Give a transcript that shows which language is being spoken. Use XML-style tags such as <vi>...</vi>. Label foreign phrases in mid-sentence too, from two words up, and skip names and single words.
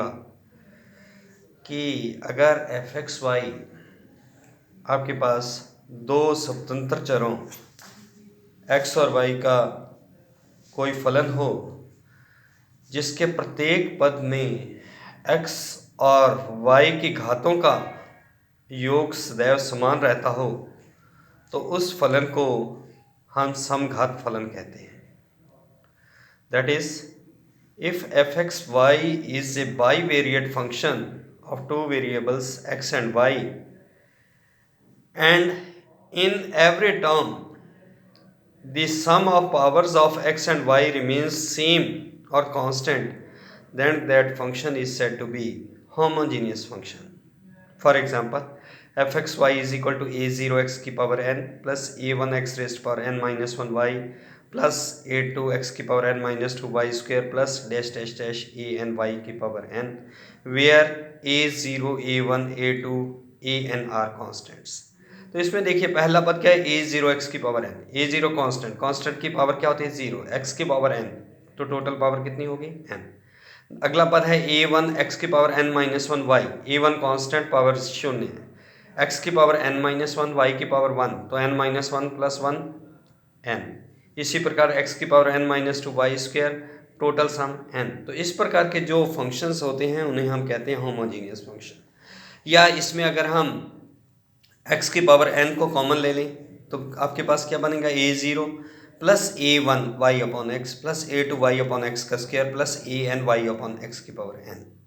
<hi>कि अगर f(x,y) आपके पास दो स्वतंत्र चरों x और y का कोई फलन हो जिसके प्रत्येक पद में x और y की घातों का योग सदैव समान रहता हो, तो उस फलन को हम समघात फलन कहते हैं।</hi> <en>That is, if f(x,y) is a bivariate function of two variables x and y, and in every term the sum of powers of x and y remains same or constant, then that function is said to be homogeneous function. For example, f(x,y) is equal to a0x की पावर n plus a1x raised to power n minus 1y plus a2x की पावर n minus 2y square plus dash dash dash a n y की पावर n, where a0, a1, a2, an are constants.</en> <hi>तो इसमें देखिए पहला पद क्या है, a0x की पावर n, a0 कांस्टेंट की पावर क्या होती है 0, x की पावर n, तो</hi> <en>total power</en> <hi>कितनी होगी n। अगला पद है a1 x की पावर n माइनस 1y, a1</hi> <en>constant power</en> <hi>0 है, x की पावर n माइनस 1 y की पावर 1, तो n माइनस 1 प्लस 1 n। इसी प्रकार x की पावर n माइनस 2 y स्क्वायर,</hi> <en>total sum</en> <hi>n। तो इस प्रकार के जो फंक्शंस होते हैं उन्हें हम कहते हैं</hi> <en>homogeneous function.</en> <hi>या इसमें अगर हम x की पावर n को कॉमन ले लें तो आपके पास क्या बनेगा,</hi> <en>a0 plus a1 y upon x plus a2 y upon x का square plus an y upon x की पावर n।</en>